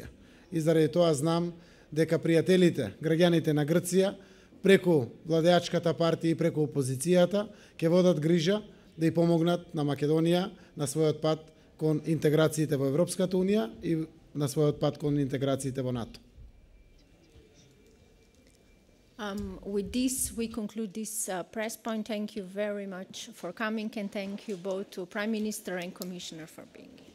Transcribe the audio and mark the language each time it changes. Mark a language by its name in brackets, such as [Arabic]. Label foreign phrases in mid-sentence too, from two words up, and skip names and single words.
[Macedonian] И заради тоа знам дека пријателите, граѓаните на Грција, преку владеачката партија и преку опозицијата, ќе водат грижа да и помогнат на Македонија на својот пат кон интеграциите во Европската Унија и на својот пат кон интеграциите во НАТО. [English] With this, we conclude this press point. Thank you very much for coming, and thank you both to Prime Minister and Commissioner for being